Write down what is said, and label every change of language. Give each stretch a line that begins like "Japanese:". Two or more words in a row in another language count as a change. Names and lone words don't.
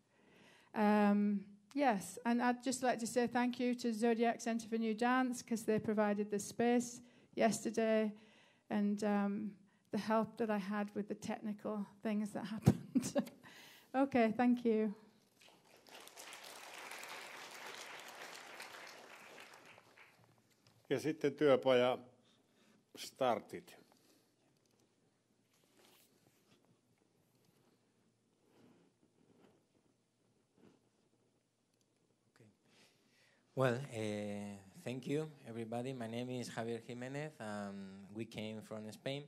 English: Yes, and I'd just like to say thank you to Zodiac Centre for New Dance, because they provided the space yesterday, and the help that I had with the technical things that happened. Okay, thank you.
Finnish: Ja sitten työpaja STARTIT.
English: Well, thank you, everybody. My name is Javier Jiménez, and we came from Spain.